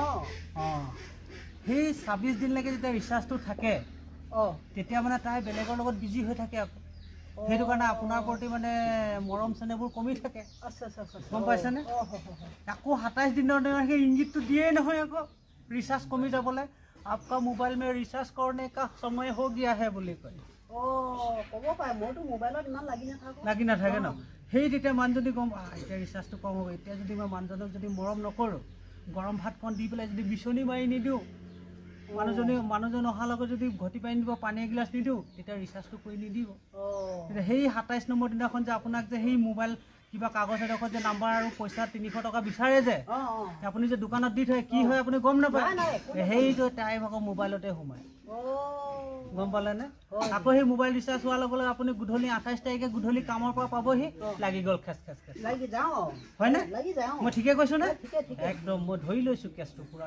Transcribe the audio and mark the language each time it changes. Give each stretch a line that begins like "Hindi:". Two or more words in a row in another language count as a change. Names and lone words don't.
Assamese: সেই 26 দিনলৈকে যেতিয়া ৰিচাৰ্জটো থাকে তেতিয়া মানে তাই বেলেগৰ লগত বিজি হৈ থাকে আকৌ সেইটো কাৰণে আপোনাৰ প্ৰতি মানে মৰম চেনেহবোৰ কমি থাকে গম পাইছেনে আকৌ 27 দিনৰ দিনৰ সেই ইংগিতটো দিয়েই নহয় আকৌ ৰিচাৰ্জ কমি যাবলৈ
Hindi: आपका मोबाइल में रिचार्ज करने का समय हो गया है
Assamese: বুলি কয় ক'ব পাৰে মইতো মোবাইলত ইমান লাগি নাথাকে ন সেই তেতিয়া মানুহজনী গম এতিয়া ৰিচাৰ্জটো কম হ'ব এতিয়া যদি মই মানুহজনক যদি মৰম নকৰোঁ গৰম ভাত কণ দি পেলাই যদি বিচনী মাৰি নিদিওঁ মানুহজন অহাৰ লগত যদি ঘটি পাই নিদিব পানী এগিলাচ নিদিওঁ তেতিয়া ৰিচাৰ্জটো কৰি নিদিব তেতিয়া সেই 27 নম্বৰ দিনাখন যে আপোনাক যে সেই মোবাইল কিবা কাগজ এডোখৰত যে নাম্বাৰ আৰু পইচা 300 টকা বিচাৰে যে আপুনি যে দোকানত দি থয় কি হয় আপুনি গম নাপায় সেইটো টাইম আকৌ মোবাইলতে সোমায় গম পালেনে আকৌ সেই মোবাইল ৰিচাৰ্জ হোৱাৰ লগে লগে আপুনি গধূলি 28 তাৰিখে গধূলি কামৰ পৰা পাবহি লাগি গ'ল খেচ হয়নে মই ঠিকে কৈছোঁ নে একদম মই ধৰি লৈছোঁ কেছটো পুৰা